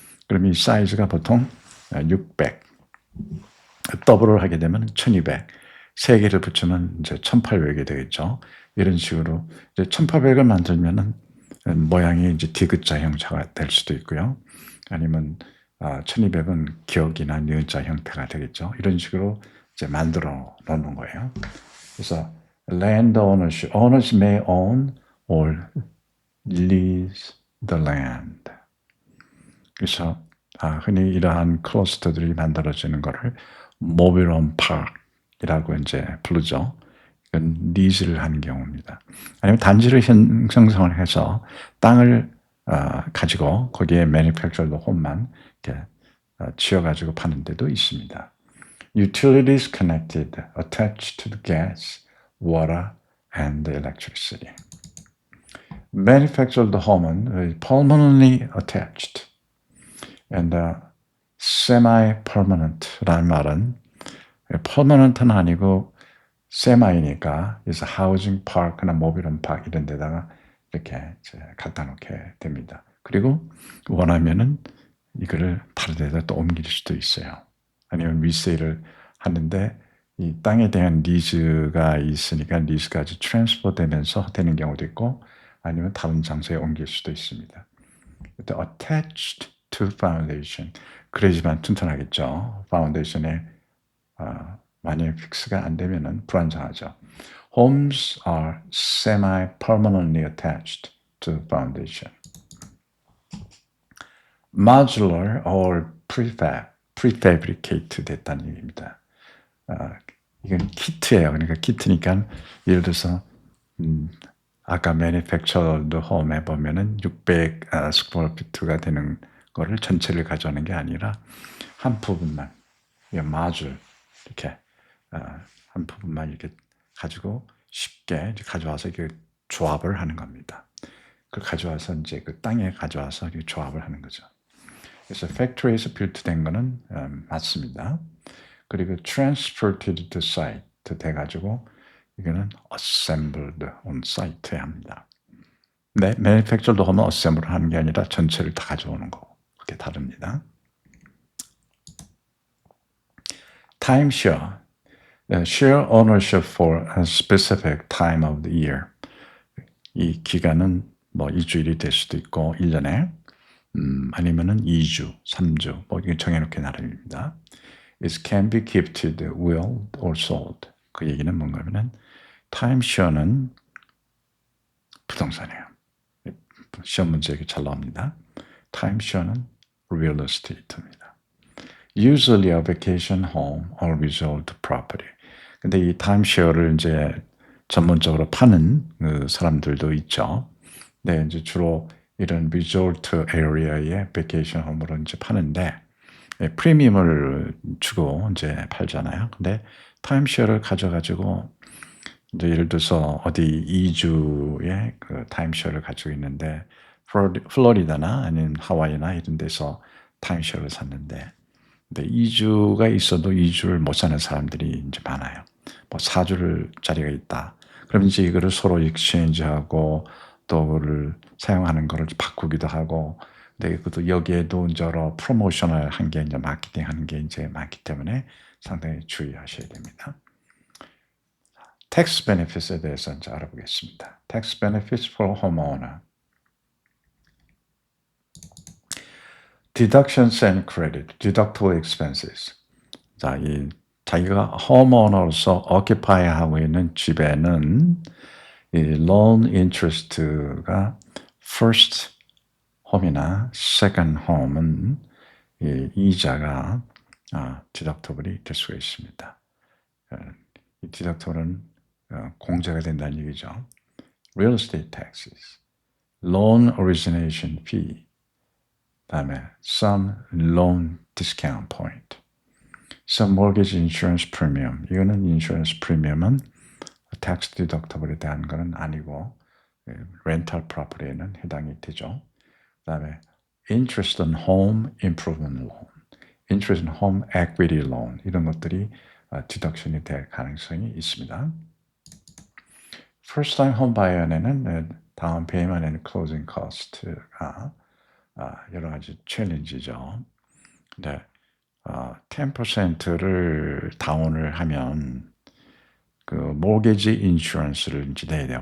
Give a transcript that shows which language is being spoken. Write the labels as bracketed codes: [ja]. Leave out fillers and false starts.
[ko] 그럼 이 사이즈가 보통 600 더블을 하게 되면 1200 세 개를 붙이면 이제 1800이 되겠죠. 이런 식으로 이제 1800을 만들면은 모양이 이제 디귿자 형태가 될 수도 있고요. 아니면 1200은 격이나 니은자 형태가 되겠죠. 이런 식으로 이제 만들어 놓는 거예요. [en] 그래서 land ownership, owners may own or lease the land. [ko] 그래서 흔히 이러한 클러스터들이 만들어지는 것을 모빌홈 파크이라고 이제 부르죠. 이건 리즈를 하는 경우입니다. 아니면 단지를 형성을 해서 땅을 가지고 거기에 manufactured home만 이렇게 지어가지고 파는 데도 있습니다. [en] Utilities connected, attached to the gas, water, and electricity. [ko] Manufactured home은 [en] permanently attached, and semi-permanent [ko] 라는 말은 permanent는 아니고 semi니까 is housing park나 mobilhome park 이런 데다가 이렇게 갖다 놓게 됩니다. 그리고 원하면은 이거를 다른 데다 또 옮길 수도 있어요. 아니면 리세일을 하는데 이 땅에 대한 리즈가 있으니까 리즈가 아주 트랜스퍼 되면서 되는 경우도 있고 아니면 다른 장소에 옮길 수도 있습니다. [en] attached to foundation. [ko] 그래야지만 튼튼하겠죠. 파운데이션에 만약에 픽스가 안 되면은 불안정하죠. [en] Homes are semi-permanently attached to foundation. Modular or prefabricate [ko] 됐다는 얘기입니다. 이건 키트예요. 그러니까 키트니까 예를 들어서 아까 manufactured home에 보면은 600 스퀘어 피트가 되는 거를 전체를 가져오는 게 아니라 한 부분만, 마줄 이렇게 한 부분만 이렇게 가지고 쉽게 가져와서 이렇게 조합을 하는 겁니다. 그걸 가져와서 이제 그 땅에 가져와서 이렇게 조합을 하는 거죠. 그래서 팩토리에서 빌트된 거는 맞습니다. 그리고 [en] transported to site [ko] 돼가지고 이거는 [en] assembled on site [ko] 에 합니다. 네, manufactured 하면 assemble 하는 게 아니라 전체를 다 가져오는 거. 그렇게 다릅니다. [en] timeshare, share ownership for a specific time of the year. [ko] 이 기간은 뭐 일주일이 될 수도 있고 1년에 아니면은 2주, 3주 뭐 이게 정해놓게 나름입니다. [en] It can be gifted, willed, or sold. [ko] 그 얘기는 뭔가면은 timeshare는 부동산이에요. 시험 문제에 잘 나옵니다. [en] timeshare는 real estate입니다. Usually a vacation home or resort property. [ko] 근데 이 timeshare를 이제 전문적으로 파는 그 사람들도 있죠. 네, 이제 주로 이런 리조트 에리어의 베이케이션 홈으로 이제 파는데 프리미엄을 주고 이제 팔잖아요. 근데 타임쉐어를 가져가지고 이제 예를 들어서 어디 2주의 그 타임쉐어를 가지고 있는데 플로리다나 아니면 하와이나 이런 데서 타임쉐어를 샀는데 근데 2주가 있어도 2주를 못 사는 사람들이 이제 많아요. 뭐 4주짜리가 있다. 그럼 이제 이거를 서로 익스체인지하고 또 그를 사용하는 거를 바꾸기도 하고, 근데 그것도 여기에도 이제 여러 프로모션을 한 게 이제 마케팅 하는 게 이제 많기 때문에 상당히 주의하셔야 됩니다. Tax benefits에 대해서 이제 알아보겠습니다. [en] Tax benefits for homeowner. Deductions and credit, deductible expenses. [ko] 자, 이 자기가 homeowner로서 occupy하고 있는 집에는 이 loan interest가 first home이나 second home은 이 이자가 deductible이 될 수가 있습니다. 이 deductible은 공제가 된다는 얘기죠. [en] Real estate taxes, loan origination fee, [ko] 다음에 [en] some loan discount point, some mortgage insurance premium. [ko] 이거는 insurance premium은 tax deductible에 대한 것은 아니고 rental property에는 해당이 되죠. [en] 그다음에 interest on home improvement loan, interest on home equity loan [ko] 이런 것들이 deduction이 될 가능성이 있습니다. [en] First time home buyer에는 다운 페이먼트 and closing cost가 [ko] 여러 가지 챌린지죠. 근데 10%를 다운을 하면 그 모게지 인슈런스를 이제 내야 돼요.